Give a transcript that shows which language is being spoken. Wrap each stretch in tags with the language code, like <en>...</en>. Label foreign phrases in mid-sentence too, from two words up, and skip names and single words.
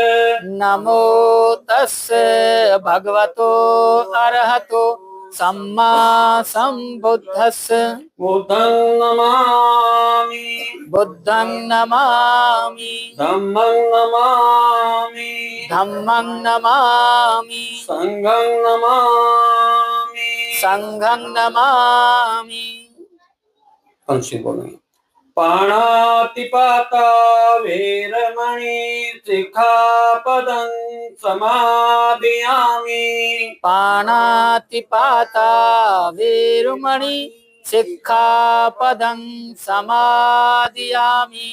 <pi>नमो तस्से भगवतो अरहतो सम्मा सम्बुद्धस्स बुद्धं नमामि बुद्धं नमामि धम्मं नमामि धम्मं नमामि संघं नमामि संघं नमामि।</pi> <hi>पंक्ति बोलेंगे।</hi> <pi>पाणातिपाता वेरमणि सिक्खापदं समादियामि पाणातिपाता वेरुमणि सिक्खापदं समादियामि</pi>